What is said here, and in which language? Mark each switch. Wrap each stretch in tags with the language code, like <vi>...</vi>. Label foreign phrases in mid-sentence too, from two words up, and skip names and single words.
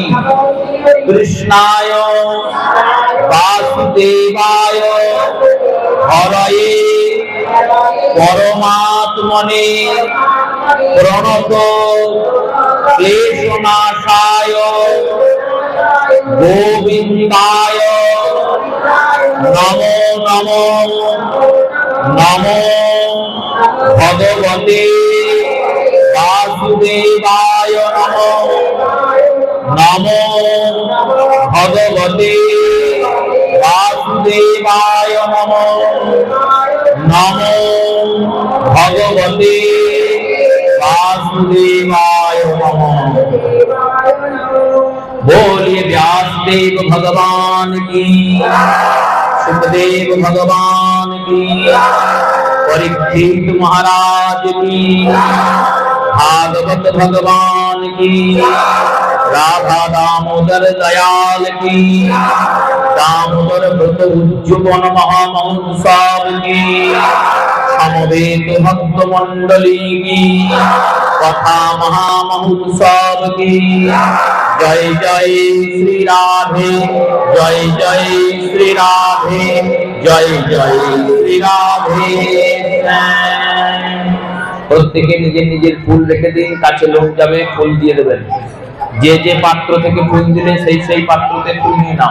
<sa>কৃষ্ণায় বাসুদেবায় হরয়ে পরমাত্মনে প্রণত ক্লেশনাশায় গোবিন্দায় নমো নমো নমো ভগবতে বাসুদেবায় নমো নমো ভগবতে বাসুদেবায় নমো নমো ভগবতে वासुदेवाय नमः।</sa> <hi>बोलिए व्यासदेव भगवान की, सुखदेव भगवान की, परीक्षित महाराज की, भागवत भगवान की, राधा दामोदर दयाल की, दामोदर व्रत उज्जवल महामहोत्सव की, समवेत भक्त मंडली की, कथा महामहोत्सव की। जय जय श्री राधे, जय जय श्री राधे, जय जय श्री राधे।</hi> <bn>প্রত্যেকে নিজের নিজের ফুল রেখে দিন, কাছে লোক যাবে ফুল দিয়ে দেবেন। যে যে পাত্র থেকে ফুল দিলে সেই সেই পাত্রতে ফুল নিয়ে নাও।</bn>